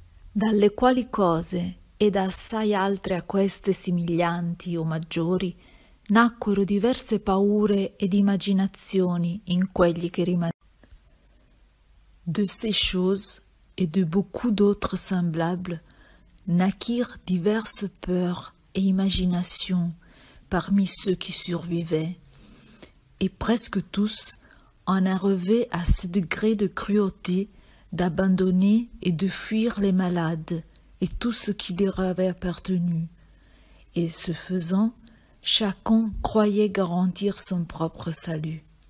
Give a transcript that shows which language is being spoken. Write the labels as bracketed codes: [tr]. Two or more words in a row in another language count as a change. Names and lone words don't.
[it] dalle quali cose e da assai altre a queste simiglianti o maggiori, nacquero diverse paure ed immaginazioni in quelli che rimasero. [fr] De ces choses et de beaucoup d'autres semblables naquirent diverses peurs et imaginations parmi ceux qui survivaient, et presque tous en arrivaient à ce degré de cruauté d'abandonner et de fuir les malades et tout ce qui leur avait appartenu, et ce faisant, chacun croyait garantir son propre salut.